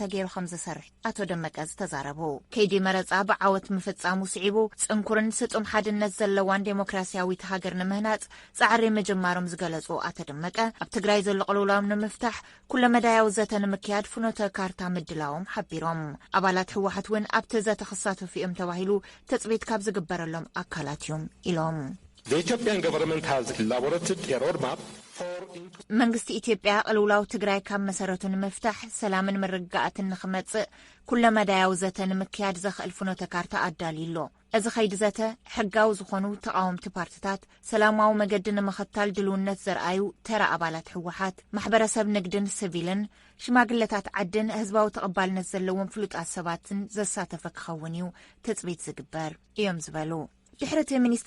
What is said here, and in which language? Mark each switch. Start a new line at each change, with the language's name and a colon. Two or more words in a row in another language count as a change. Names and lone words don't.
Tigrinya: ገይሩ ከም ዝሰርሕ ኣቶ ደመቀ ዝተዛረቡ። ከይዲ መረጻ ብዓወት ምፍጻሙ ስዒቡ ጽንኩርን ስጡም ሓድነት ዘለዋን ዴሞክራሲያዊት ሃገር ንምህናጽ ጻዕሪ ምጅማሮም ዝገለጹ ኣቶ ደመቀ ኣብ ትግራይ ዘሎ ቅልውላው ንምፍታሕ ኩለ መዳያው ዘተ ንምክያድ ፍኖተ ካርታ ምድላዎም ሓቢሮም። ኣባላት ህወሓት እውን ኣብቲ ዘተ ክሳተፉ እዮም ተባሂሉ ተጽቢት ካብ ዝግበረሎም አካላት እዮም ኢሎም።
English: The Ethiopian government has elaborated a roadmap for
Tigrinya: መንግስቲ ኢትዮጵያ ቅልውላው ትግራይ ካብ መሰረቱ ንምፍታሕ ሰላምን ምርግጋእትን ንኽመጽእ ኩለ መዳያው ዘተ ንምክያድ ዘኽእል ፍኖተ ካርታ ኣዳሊሎ። እዚ ኸይዲ ዘተ ሕጋዊ ዝኾኑ ተቃወምቲ ፓርቲታት ሰላማዊ መገዲ ንምኽታል ድልውነት ዘርአዩ ተራ ኣባላት ህወሓት ማሕበረሰብ ንግድን ሲቪልን ሽማግለታት ዓድን ህዝባዊ ተቐባልነት ዘለዎም ፍሉጣት ሰባትን ዘሳተፈ ክኸውን እዩ ተጽቢት ዝግበር እዮም ዝበሉ። ድሕርቲ ሚኒስትር